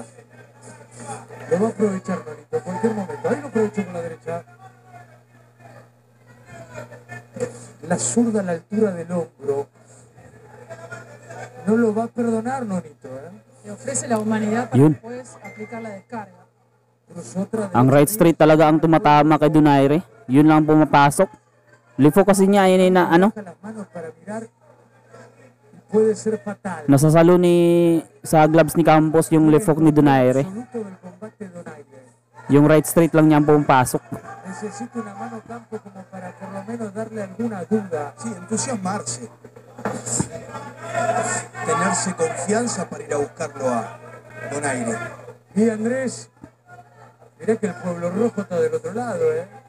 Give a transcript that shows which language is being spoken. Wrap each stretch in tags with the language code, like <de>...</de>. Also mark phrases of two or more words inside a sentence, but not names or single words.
<es>Lo va a aprovechar Nonito en cualquier momento. Ahí lo aprovechó con la derecha. La zurda a la altura del hombro. No lo va a perdonar Nonito, ¿eh? Le ofrece la humanidad para</es> <tl>Yun.</tl> <es>después aplicar la descarga. Cruzó otra</es> <tl>Ang</tl> <en>right straight</en> <tl>talaga ang tumatama kay Donaire. Yun lang pumapasok. Lifo kasi niya yun na</tl> <es>baja las manos para mirar y puede ser fatal.</es> <tl>nasasalo sa gloves ni Campos yung lifok ni Donaire.</tl> <es>Absoluto del combate de Donaire.</es> <tl>Yung</tl> <en>right straight</en> <tl>lang niya ang pumapasok.</tl> <es>Necesita una mano Campo como para por lo menos darle alguna duda. Sí, entusiasmarse. Tenerse confianza para ir a buscarlo a Donaire. Y Andrés, mirá que el pueblo rojo está del otro lado, ¿eh?</es>